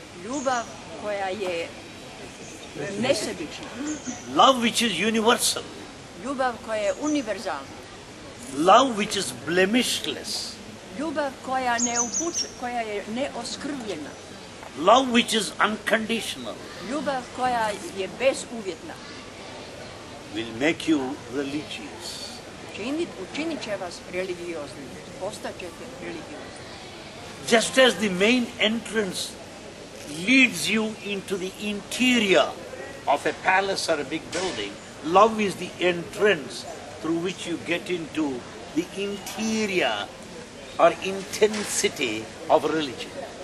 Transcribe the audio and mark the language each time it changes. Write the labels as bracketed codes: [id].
[hr] Ljubav koja je nesebična. [en] love which is universal, [hr] Ljubav koja je univerzalna. [en] love which is blemishless, [hr] Ljubav koja je neoskrvljena. [en] love which is unconditional [hr] Ljubav koja je bezuvjetna. [en] will make you religious. [hr] Učinit će vas religioznim. Postaćete religiozni. [en] Just as the main entrance leads you into the interior of a palace or a big building, love is the entrance through which you get into the interior or intensity of religion.